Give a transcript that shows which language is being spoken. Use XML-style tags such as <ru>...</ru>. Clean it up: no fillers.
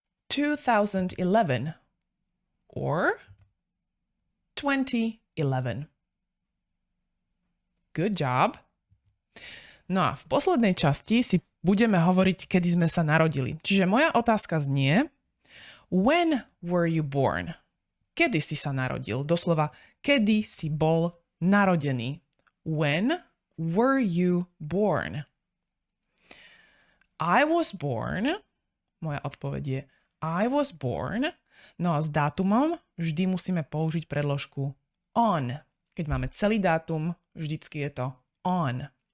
<en>2011 or 2011. Good job.</en> <sk>No a v poslednej časti si budeme hovoriť, kedy sme sa narodili. Čiže moja otázka znie,</sk> <en>when were you born?</en> <sk>Kedy si sa narodil? Doslova, kedy si bol narodený?</sk> <en>When were you born? I was born.</en> <sk>Moja odpoveď je</sk> <en>I was born.</en> <sk>No a s dátumom vždy musíme použiť predložku on. Keď máme celý dátum, vždycky je to on.</sk>